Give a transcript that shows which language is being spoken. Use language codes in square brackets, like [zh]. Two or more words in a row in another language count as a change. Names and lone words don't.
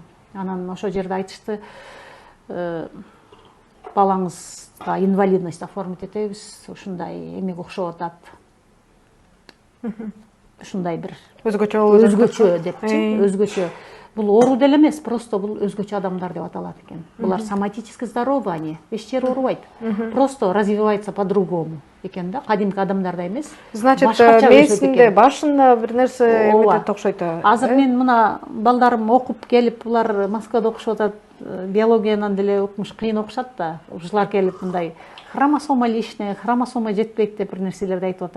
[ky] Анан ошол жерде айтышты, балаңызга [ru] инвалидность оформить [ky] этебиз, ушундай эмеге окшоп атат. Ушундай бир Өзгөчө болуп жатат. Өзгөчө депчи, өзгөчө. Бул оору деле эмес, просто бул өзгөчө адамдар деп аталат экен. [ru] Булар соматически здоровы они, [ky] эч жери оорубайт. [ru] Просто развивается по-другому [ky] экен да, кадимки адамдардай эмес. Значит, месинде, башында бир нерсе эметет окшойт. Азыр мен мына балдарым окуп келип, булар Москвада окушуп атат, биологиянан деле окумуш кыйын окушат да. Ушулар келип мындай [ru] хромосома лишняя, [ky] хромосома жетпейт деп бир нерселерди айтып атат.